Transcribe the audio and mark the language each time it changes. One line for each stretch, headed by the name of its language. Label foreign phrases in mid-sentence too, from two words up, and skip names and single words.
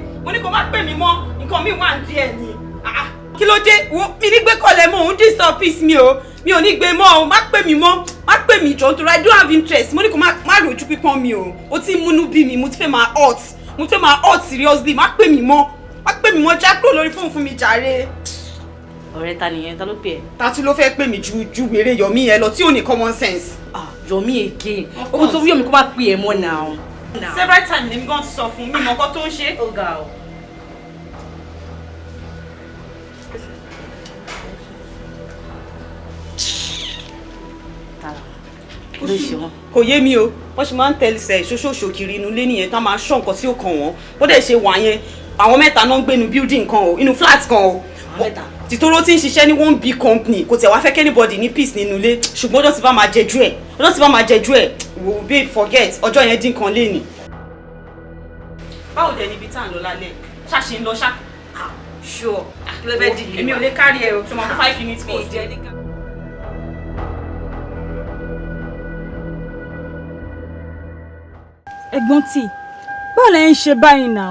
Yoruba: Mo ní kó má pè mí mọ́, nǹkan mi wà ní ẹ̀ ni. Kí ló dé? Mi ní gbé kọlẹ̀ mọ́, òun
English: disturb peace
Yoruba: mi o. Mi ò ní gbé mọ́ o, má pè mí mọ́. Má pè mí jọ nítorí
English: I don't have interest.
Yoruba: Mo ní kó má rojú pípọ́n mi o. O ti múnú bí mi, mo ti fẹ́ máa hot. Mo ti fẹ́ máa
English: hot seriously.
Yoruba: Má pè mí mọ́. Má pè mí mọ́, já kúrò lórí fóònù fún mi jàre. Ọ̀rẹ́ ta nìyẹn, ta ló pè ẹ́? Tatu ló fẹ́ pè mí ju wèrè Yomi yẹn lọ tí ò ní
English: common sense. Yomi again.
Yoruba: Ó tó Yomi kó má pè ẹ́ mọ́ now.
English: Several times
Yoruba: lèmi gan ti sọ fún mi mọ nǹkan tó ń ṣe. Ó ga o. Ló ṣe wọn. Kò yé mi o, wọ́n ṣe máa ń tẹ̀lé ṣoṣooṣo kiri inú ilé nìyẹn tán máa ṣọ́ nǹkan tí ó kàn wọ́n. Bó dẹ̀ ṣe wà yẹn, àwọn mẹ́ta náà ń gbé inú building kan o, inú flat kan o. Tìtòrò tí ń ṣiṣẹ́ ní
English: one big company
Yoruba: kò tẹ̀ wá fẹ́ anybody ní peace nínú ilé ṣùgbọ́n ọjọ́ tí bá máa jẹjú ẹ̀ wò ó
English: babe forget
Yoruba: ọjọ́ yẹn dín kan léèní. Báwo dẹ̀ níbi tá à ń lọ lálẹ́ ṣáṣe ń lọ ṣá.
English: Sure.
Yoruba: Èmi ò lè kárí ẹ o tó máa fún 5 minutes pọ̀ sí ẹ. Ẹ̀gbọ́n tí báwo lẹ ń ṣe báyìí náà?